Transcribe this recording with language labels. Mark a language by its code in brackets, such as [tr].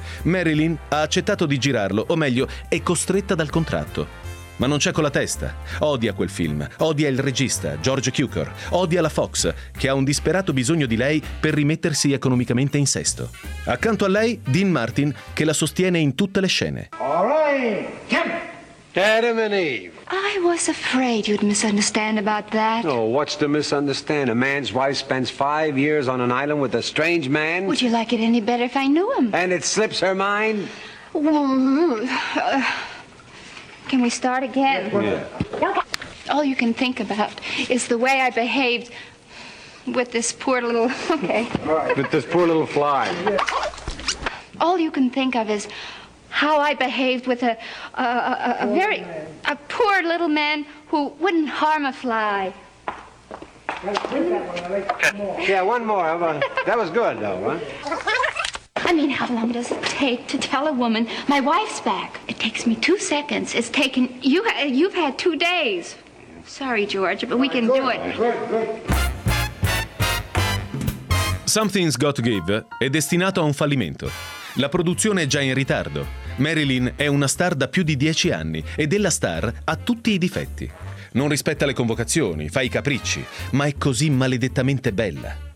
[it] Marilyn ha accettato di girarlo, o meglio, è costretta dal contratto. Ma non c'è con la testa. Odia quel film, odia il regista, George Cukor, odia la Fox, che ha un disperato bisogno di lei per rimettersi economicamente in sesto. Accanto a lei, Dean Martin, che la sostiene in tutte le scene. [en] All right, come on. Adam and Eve. I was afraid you'd misunderstand about that. Oh, what's to misunderstand? A man's wife spends 5 years on an island with a strange man. Would you like it any better if I knew him? And it slips her mind? Can we start again? Yeah. All you can think about is the way I behaved with this poor little... Okay. With this poor little fly. All you can think of is... how I behaved with a very poor little man who wouldn't harm a fly. Yeah, one more. That was good, though, huh? I mean, how long does it take to tell a woman, my wife's back? It takes me 2 seconds. It's taken, you've had 2 days. Sorry, George, but we can do it. [it] Something's Got to Give è destinato a un fallimento. La produzione è già in ritardo. Marilyn è una star da più di 10 anni e della star ha tutti i difetti. Non rispetta le convocazioni, fa i capricci, ma è così maledettamente bella.